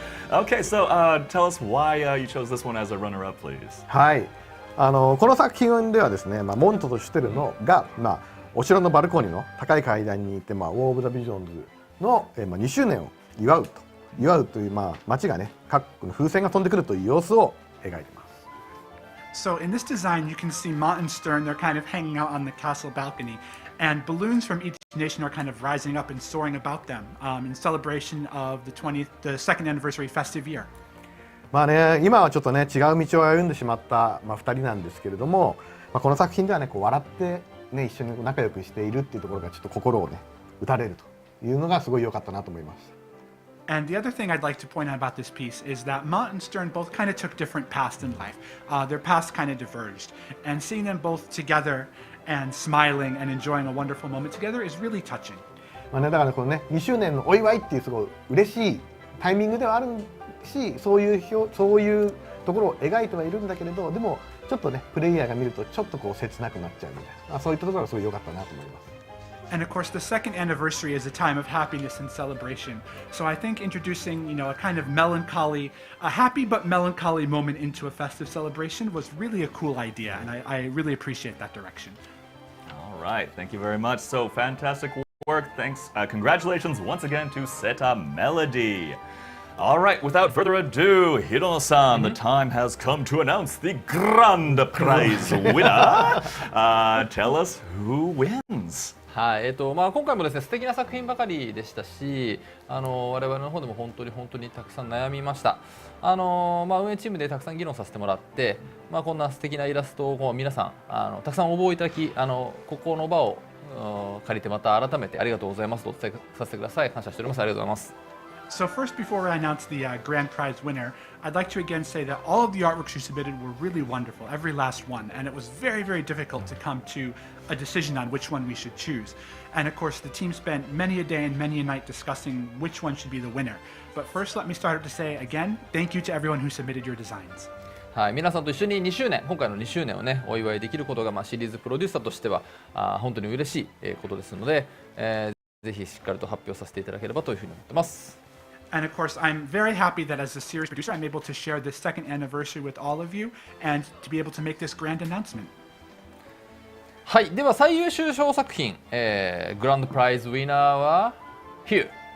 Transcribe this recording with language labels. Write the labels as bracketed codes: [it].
[en] Okay, so tell us why you chose this one as a runner-up, please. [ja] はい、この作品ではですね、モントとシュテルのが、お城のバルコニーの高い階段にいて、ウォー・オブ・ザ・ビジョンズの、2周年を祝うと祝うという、街がね、各国の風船が飛んでくるという様子を描いてます。 [en] So in this design, you can see Mont and Stern, they're kind of hanging out on the castle balcony, and balloons from each nation are kind of rising up and soaring about them in celebration of the second anniversary festive year. [ja] 今はちょっとね、違う道を歩んでしまった、2人なんですけれども、この作品ではね、こう笑ってね、一緒に仲良くしているっていうところがちょっと心をね、打たれるというのがすごい良かったなと思います。 [en] And the other thing I'd like to point out about this piece is that Mont and Stern both kind of took different paths in life. Their paths kind of diverged. And seeing them both together and smiling and enjoying a wonderful moment together is really touching. [ja] だからこのね、2周年のお祝いっていうすごい嬉しいタイミングではあるし、そういうところを描いてはいるんだけれど、でもちょっとね、プレイヤーが見るとちょっとこう切なくなっちゃうみたいな、そういったところがすごい良かったなと思います。 [en] And of course, the second anniversary is a time of happiness and celebration. So I think introducing, a kind of a happy but melancholy moment into a festive celebration was really a cool idea, and I really appreciate that direction. All right, thank you very much. So fantastic work. Thanks. Congratulations once again to Seta Melody. All right, without further ado, Hirono-san, the time has come to announce the Grand Prize winner. Tell us who wins. [ja] はい、今回もですね、素敵な作品ばかりでしたし、我々の方でも本当にたくさん悩みました。運営チームでたくさん議論させてもらって、こんな素敵なイラストを皆さんたくさん応募いただき、ここの場を借りてまた改めてありがとうございますとお伝えさせてください。感謝しております。ありがとうございます。 [en] So first, before I announce the grand prize winner, I'd like to again say that all of the artworks you submitted were really wonderful, every last one, and it was very, very difficult to come to a decision on which one we should choose. And of course, the team spent many a day and many a night discussing which one should be the winner. But first, let me start to say again, thank you to everyone who submitted your designs. [ja] はい、皆さんと一緒に2周年、今回の2周年をね、お祝いできることが、シリーズプロデューサーとしては本当に嬉しいことですので、ぜひしっかりと発表させていただければというふうに思ってます。 [en] And of course, I'm very happy that as a series producer, I'm able to share this second anniversary with all of you and to be able to make this grand announcement. [ja] はい、では最優秀賞作品、グランドプライズウィナーは Here.